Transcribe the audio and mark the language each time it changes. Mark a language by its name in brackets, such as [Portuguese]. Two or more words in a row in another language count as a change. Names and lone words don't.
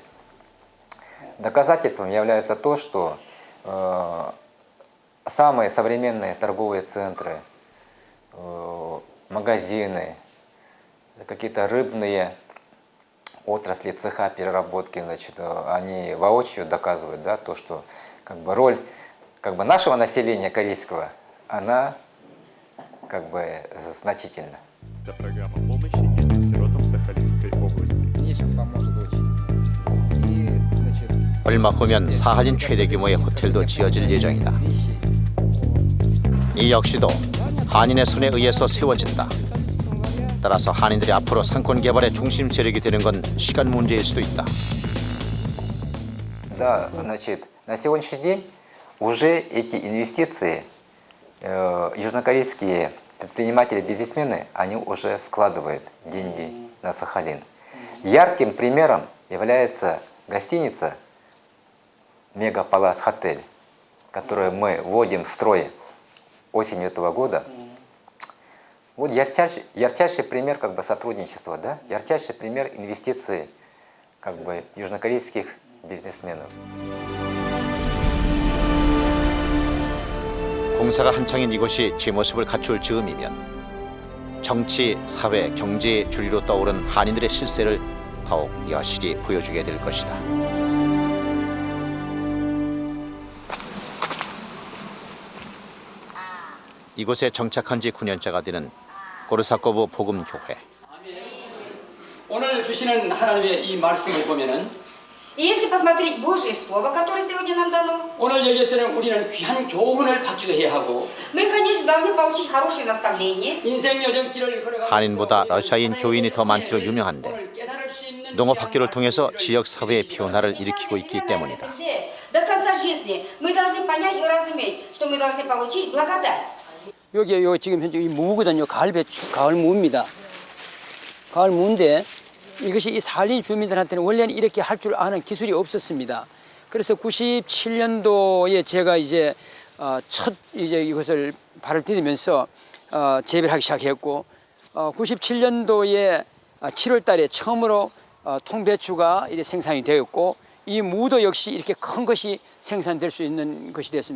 [Russian] Доказательством является то, что самые современные торговые центры, магазины, какие-то рыбные отрасли, цеха переработки, значит, они воочию доказывают, да, то, что как бы роль как бы нашего населения корейского, она как бы значительна. Это программа помощи нефтесиротам Сахалинской области. Ничем поможет очень. И, значит, [Korean] 얼마 후면 사할린 최대 규모의 호텔도 지어질 예정이다. 이 역시도 한인의 손에 의해서 세워진다. 따라서 한인들이 앞으로 상권 개발의 중심 세력이 되는 건 시간 문제일 수도 있다. [Russian] Да, значит, на сегодняшний день уже эти инвестиции южнокорейские предприниматели, бизнесмены, они уже вкладывают деньги на Сахалин. Ярким примером является гостиница Мегаполас Хотель, которую мы вводим в строй осенью этого года. Вот ярчайший пример как бы сотрудничества, да? Ярчайший пример инвестиций как бы южнокорейских бизнесменов. [Korean] 공사가 한창인 이곳이 제 모습을 갖출 즈음이면 정치, 사회, 경제의 주류로 떠오른 한인들의 실세를 더욱 여실히 보여주게 될 것이다. 이곳에 정착한 지 9년째가 되는 고르사코브 복음교회. 오늘 주시는 하나님의 이 말씀을 보면은 [Russian] Если посмотреть Божье Слово, которое сегодня нам дано, [Korean] 오늘 여기에서는 우리는 귀한 교훈을 받기도 해야 하고 [Russian] мы, конечно, должны получить хорошее наставление. [Korean] 인생 여정길을 걸어가면서 한인보다 러시아인 교인이 더 많기로 유명한데 농업학교를 통해서 지역 사회의 변화를 일으키고 있기 때문이다. [Russian] До конца жизни мы должны понять и разуметь, что мы должны получить благодать. [Korean] 여기 지금 현재 이 무거든요. 가을 배추, 가을 무입니다. 가을 무인데 이것이 이 사할린 주민들한테는 원래는 이렇게 할 줄 아는 기술이 없었습니다. 그래서 97년도에 제가 이제 첫 이제 이것을 발을 디디면서 재배를 하기 시작했고 97년도에 7월달에 처음으로 통배추가 이제 생산이 되었고 이 무도 역시 이렇게 큰 것이 생산될 수 있는 것이 됐습니다.